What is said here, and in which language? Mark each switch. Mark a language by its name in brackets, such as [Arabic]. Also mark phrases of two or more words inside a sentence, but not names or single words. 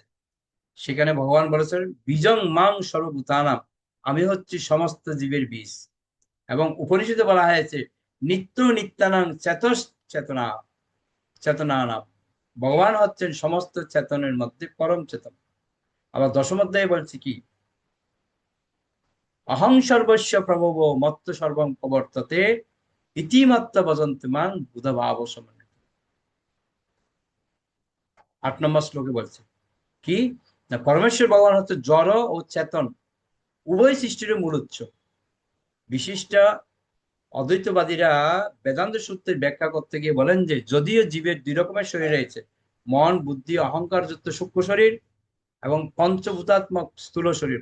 [Bangla] সেখানে ভগবান বলেছেন [Sanskrit] বীজং মাং সর্বভূতানাম, [Bangla] আমি হচ্ছি সমস্ত জীবের বীজ। এবং উপনিষদে বলা হয়েছে [Sanskrit] নিত্য নিত্যানাং চেতনা চেতনানাম, [Bangla] ভগবান হচ্ছেন সমস্ত চেতনের মধ্যে পরম চেতন। আবার 10ম অধ্যায়ে বলছি কি, [Sanskrit] অহং সর্বস্ব প্রভব মত্ত সর্বং প্রবর্ততে ইতিমাত্র বজন্ত মাং বুধভাব সমন্বিত। [Bangla] 8 নম্বর শ্লোকে বলছে কি না, পরমেশ্বর ভগবান হচ্ছে জড় ও চেতন উভয় সৃষ্টির মূল উৎস। বিশিষ্ট অদ্বৈতবাদীরা বেদান্ত সূত্রের ব্যাখ্যা করতে গিয়ে বলেন যে যদিও জীবের 2 রকমের শরীর রয়েছে, মন বুদ্ধি অহংকার যুক্ত সূক্ষ্ম শরীর এবং পঞ্চভূতাত্মক স্থূল শরীর।